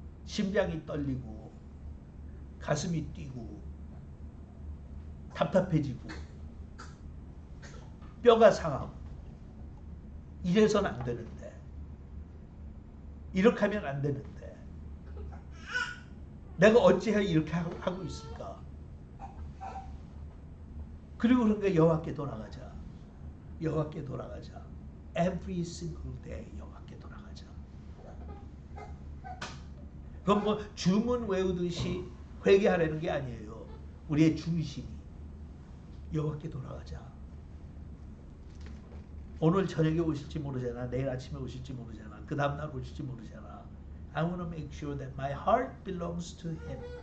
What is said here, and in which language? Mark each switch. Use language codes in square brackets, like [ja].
[ko] 심장이 떨리고 가슴이 뛰고 답답해지고 뼈가 상하고 이래서는 안 되는데, 이렇게 하면 안 되는데 내가 어찌해 이렇게 하고 있을까? 그리고 그런가 여호와께 돌아가자. 여호와께 돌아가자. [en] Every single day [ko] 여호와께 돌아가자. 그건 뭐 주문 외우듯이 회개하라는 게 아니에요. 우리의 중심이 여호와께 돌아가자. 오늘 저녁에 오실지 모르잖아. 내일 아침에 오실지 모르잖아. 그 다음날 오실지 모르잖아. [en] I want to make sure that my heart belongs to Him.